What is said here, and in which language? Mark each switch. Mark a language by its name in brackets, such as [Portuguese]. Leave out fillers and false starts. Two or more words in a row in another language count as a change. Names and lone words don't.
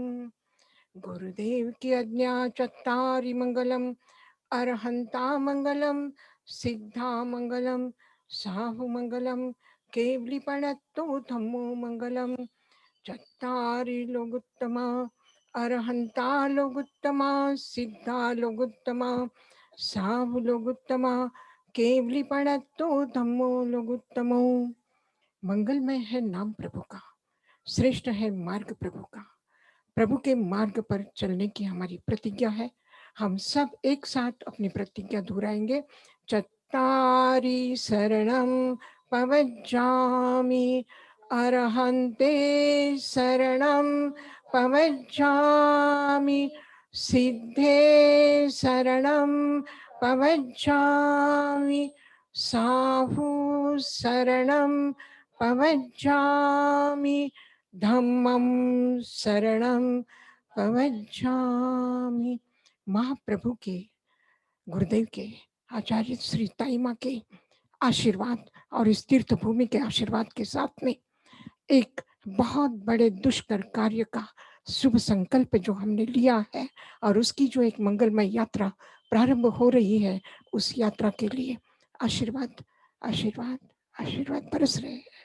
[Hindi] गुरुदेव की आज्ञा [Prakrit languages] चत्तारि मंगलम, अरहंता मंगलम, सिद्धा मंगलम, साहु मंगलम, केवली प्रणतो धम्मो मंगलम। चत्तारि लोगुत्तमा, अरहंता लोगुत्तमा, सिद्धा लोगुत्तमा, साहु लोगुत्तमा, केवली प्रणतो धम्मो लोगुत्तमो। [Hindi] मंगलमय है नाम प्रभु का, श्रेष्ठ है मार्ग प्रभु का। प्रभु के मार्ग पर चलने की हमारी प्रतिज्ञा है। हम सब एक साथ अपनी प्रतिज्ञा दोहराएंगे। [Prakrit languages] चत्तारि शरणं पवज्जामि, अरहन्ते शरणं पवज्जामि, सिद्धे शरणं पवज्जामि, साहु शरणं पवज्जामि धम्मं शरणं पवज्जामि। [Hindi] महाप्रभु के, गुरुदेव के, आचार्य श्री ताईमा के आशीर्वाद और इस तीर्थ भूमि के आशीर्वाद के साथ में एक बहुत बड़े दुष्कर कार्य का शुभ संकल्प जो हमने लिया है और उसकी जो एक मंगलमय यात्रा प्रारंभ हो रही है, उस यात्रा के लिए आशीर्वाद आशीर्वाद आशीर्वाद बरस रहे हैं।